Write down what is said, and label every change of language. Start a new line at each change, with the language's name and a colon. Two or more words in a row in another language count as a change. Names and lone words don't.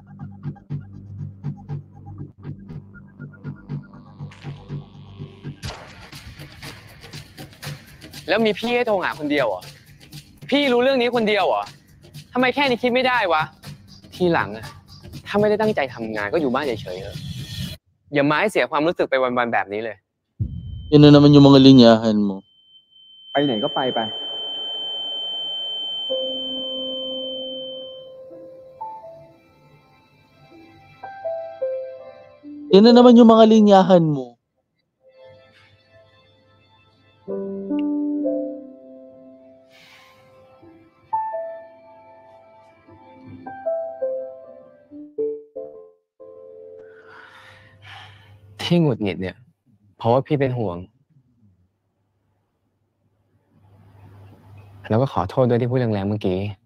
Thai: แล้วมีพี่ให้โทรหาคนเดียวเหรอพี่รู้เรื่องนี้คนเดียวเหรอทำไมแค่นี้คิดไม่ได้วะทีหลังอะถ้าไม่ได้ตั้งใจทำงานก็อยู่บ้านเฉยๆเถอะอย่ามาให้เสียความรู้สึกไปวันๆแบบนี้เลย
Filipino: Yun na naman yung mga linyahan mo.
Thai: ไปไหนก็ไป
Filipino: Yan na naman yung mga linyahan mo.
Thai: ที่หงุดหงิดเนี่ยเพราะว่าพี่เป็นห่วงแล้วก็ขอโทษด้วยที่พูดแรงๆเมื่อกี้